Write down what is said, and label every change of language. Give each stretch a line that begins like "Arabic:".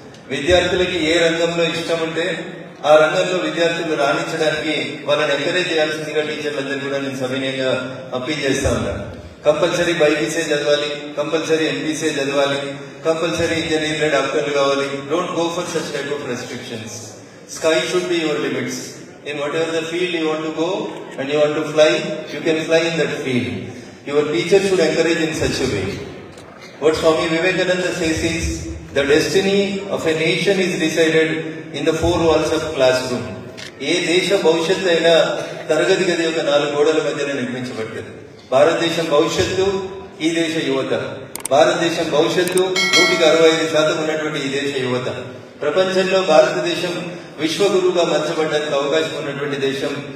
Telugu: విద్యార్థులకి ఏ రంగంలో ఇష్టం ఉంటే ఆ రంగంలో విద్యార్థులు రాణించడానికి వాళ్ళని ఎంకరేజ్ చేయాల్సిందిగా టీచర్లందరూ కూడా నేను సవినయంగా అప్పీల్ చేస్తా ఉన్నాను. కంపల్సరీ బైపీసే చదవాలి, కంపల్సరీ ఎంపీసీ చదవాలి, కంపల్సరీ ఇంజనీర్లు డాక్టర్లు కావాలి.
English: Don't go for such type of restrictions. Sky should be your limits. In whatever the field you want to go and you want to fly, you can fly in that field. Your teacher should encourage in such a way. What Swami Vivekananda says is, the destiny of a nation is decided in the four walls of classroom.
Telugu: ఏ దేశ భవిష్యత్తు అయినా తరగతి గది యొక్క 4 గోడల మధ్యన నిర్మించబడ్డది. భారతదేశం భవిష్యత్తు ఈ దేశ యువత. భారతదేశం భవిష్యత్తు 165% ఉన్నటువంటి ఈ దేశ యువత. ప్రపంచంలో భారతదేశం విశ్వగురువుగా మార్చబడడానికి అవకాశం ఉన్నటువంటి దేశం.